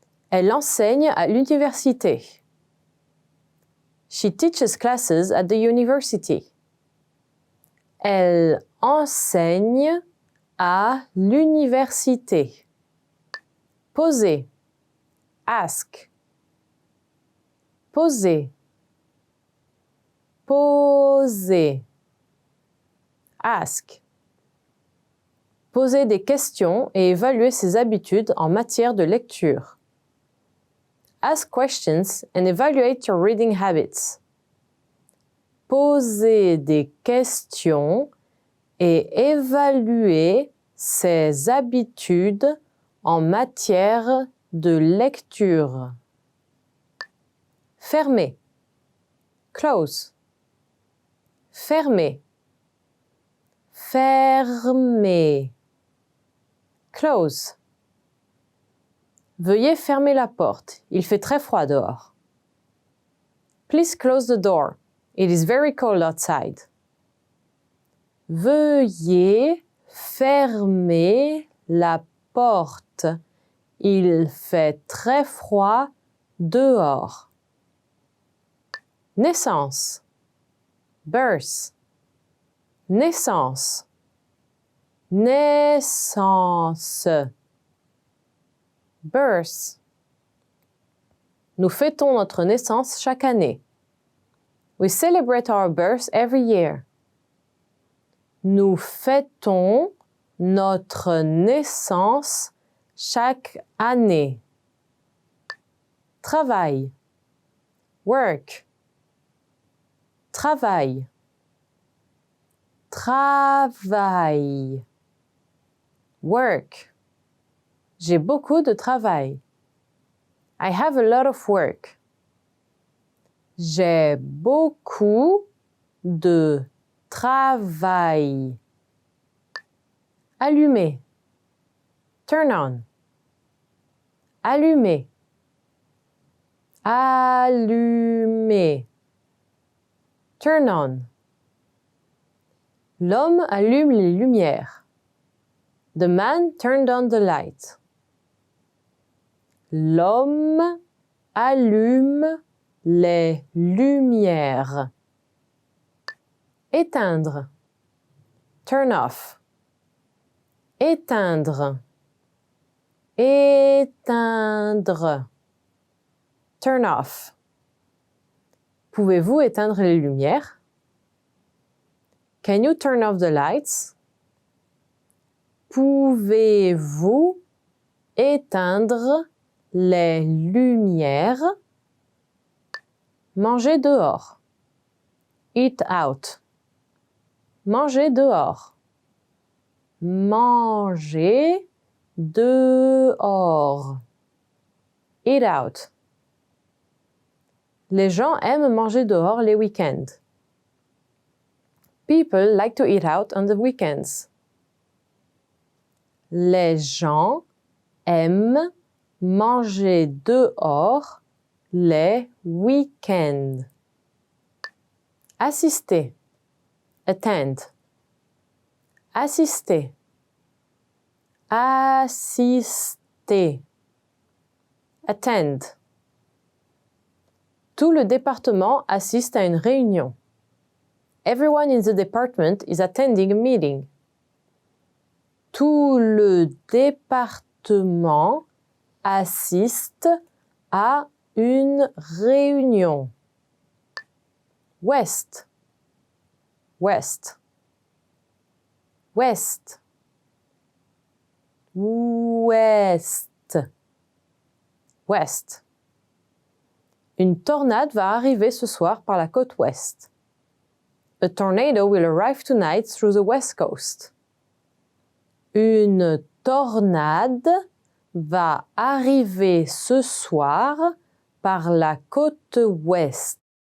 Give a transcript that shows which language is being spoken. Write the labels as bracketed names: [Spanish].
[French] Elle enseigne à l'université. [English] She teaches classes at the university. [French] Elle enseigne à l'université. Poser. [English] Ask. [French] Poser. Poser. [English] Ask. [French] Poser des questions et évaluer ses habitudes en matière de lecture. [English] Ask questions and evaluate your reading habits. [French] Poser des questions et évaluer ses habitudes en matière de lecture. Fermer. [English] Close. [French] Fermer. Fermer. [English] Close. [French] Veuillez fermer la porte. Il fait très froid dehors. [English] Please close the door. It is very cold outside. [French] Veuillez fermer la porte. Il fait très froid dehors. Naissance. [English] Birth. [French] Naissance. Naissance. [English] Birth. [French] Nous fêtons notre naissance chaque année. [English] We celebrate our birth every year. [French] Nous fêtons notre naissance chaque année. Travail. [English] Work. [French] Travail. Travail. [English] Work. [French] J'ai beaucoup de travail. [English] I have a lot of work. [French] J'ai beaucoup de travail. Allumer. [English] Turn on. [French] Allumer. Allumer. [English] Turn on. [French] L'homme allume les lumières. [English] The man turned on the light. [French] L'homme allume les lumières. Éteindre. [English] Turn off. [French] Éteindre. Éteindre. [English] Turn off. [French] Pouvez-vous éteindre les lumières? [English] Can you turn off the lights? [French] Pouvez-vous éteindre les lumières? Manger dehors. [English] Eat out. [French] Manger dehors. Manger dehors. [English] Eat out. [French] Les gens aiment manger dehors les week-ends. [English] People like to eat out on the weekends. [French] Les gens aiment manger dehors les week-ends. Assister. [English] Attend. [French] Assister. Assister. [English] Attend. [French] Tout le département assiste à une réunion. [English] Everyone in the department is attending a meeting. [French] Tout le département assiste à une réunion. [English] West. West. West. [French] Ouest. [English] West. [French] Une tornade va arriver ce soir par la côte ouest. [English] A tornado will arrive tonight through the west coast. [French] Une tornade va arriver ce soir par la côte ouest.